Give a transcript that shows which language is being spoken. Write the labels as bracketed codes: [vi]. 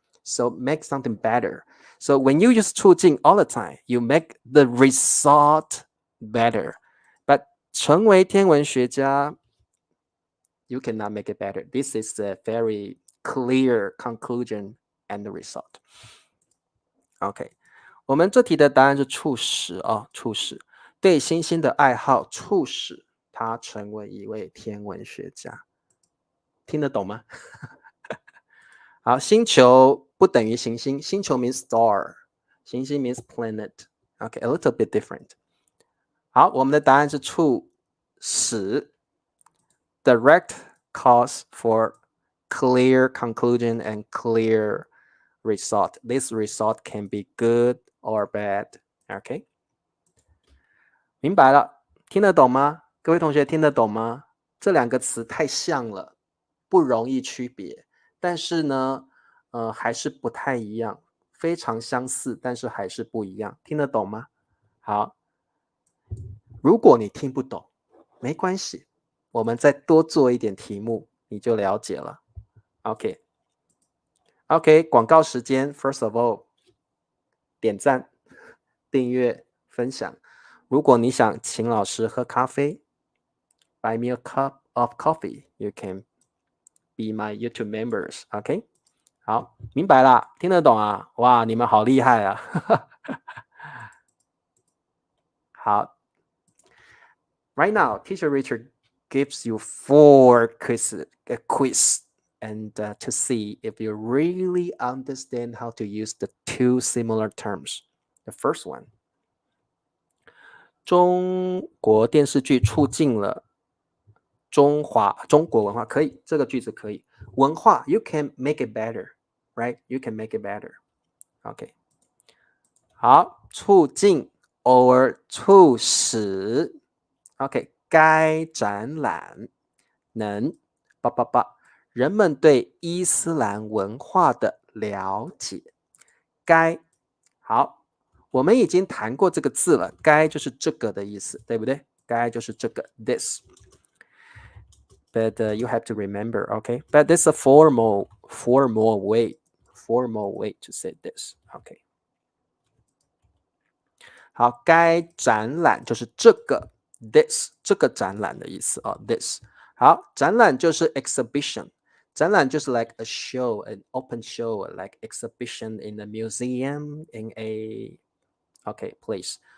[en] So make something better. So when you use 促进 all the time, you make the result better. But [zh] 成为天文学家 [en] you cannot make it better. This is a very clear conclusion and the result. [zh] OK， 我们这题的答案是促使促使对星星的爱好促使他成为一位天文学家。听得懂吗？好，星球不等于行星，星球 [en] means star， [zh] 行星 [en] means planet。 [zh] OK， [en] a little bit different。 [zh] 好，我们的答案是促使 [en] direct cause for clear conclusion and clear result. This result can be good or bad. [zh] OK， 明白了，听得懂吗？各位同学听得懂吗？这两个词太像了，不容易区别，但是呢，还是不太一样，非常相似，但是还是不一样，听得懂吗？好，如果你听不懂，没关系，我们再多做一点题目，你就了解了。 OK， 广告时间 ， [en] First of all， [zh] 点赞、订阅、分享。如果你想请老师喝咖啡 ， [en] Buy me a cup of coffee. You can be my YouTube members. [zh] OK， 好，明白啦，听得懂啊？哇，你们好厉害啊！ [en] 好 ，Right now, Teacher Richard gives you 4 quizzes, a quiz, and to see if you really understand how to use the 2 similar terms. The first one. [zh] 中国电视剧促进了中国文化，可以，这个句子可以。 [en] 文化 you can make it better, right? You can make it better. [zh] OK， 好，促进 or 促使 OK， 该展览能人们对伊斯兰文化的了解。该，好，我们已经谈过这个字了，该就是这个的意思，对不对？该就是这个 this。 [en] But you have to remember, okay? But this is a formal way to say this, okay? [zh] 好，该展览就是这个 this 这个展览的意思啊 this。好，展览就是 [en] exhibition， [zh] 展览就是 [en] like a show, an open show, like exhibition in a museum, in a place.